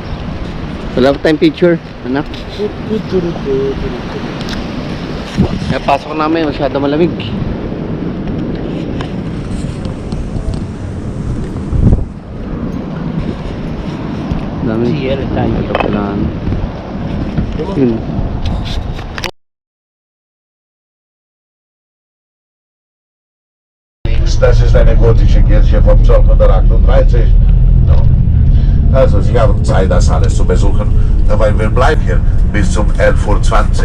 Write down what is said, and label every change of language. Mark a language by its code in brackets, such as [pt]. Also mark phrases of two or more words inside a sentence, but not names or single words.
[tl] Wala pa tayong picture, anak. Kaya pasok namin, masyado malamig. Dami. Ito pala. Yun. [de] Das ist eine gotische Kirche vom 1238. No. Also Sie haben Zeit, das alles zu besuchen, weil wir bleiben hier bis zum 11:20 Uhr.